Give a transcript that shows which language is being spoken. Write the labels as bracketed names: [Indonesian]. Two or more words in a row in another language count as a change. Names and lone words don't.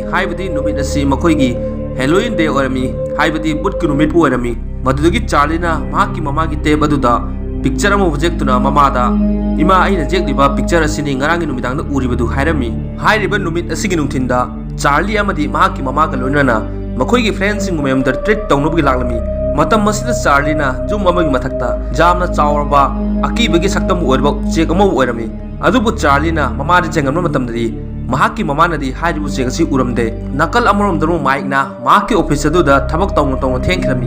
[Manipuri] Haibadi numit asi makhoigi Halloween day orami. Haibadi butki numit pu orami. Madudagi Charlie na mahakki mamagi tape aduda picture ama projectuna mamada ima aina jekliba picture asini ngarangi numidangda uribadu hairami. Hairiba numit asigi nungthinda Charlie amadi mahakki mamaga loinana makhoigi friends sing member treat tawnubi laklami. Matam masida Charlie na jum amagi mathakta jamna chawraba akibagi saktam oirba chek ama oirami. Adubu Charlie na mamadi chengamna matamdadi mahakki mamanadi hairibu chek asi uramde. Nakal amarom Mike na mahakki office aduda thabak tawna thenkhirami.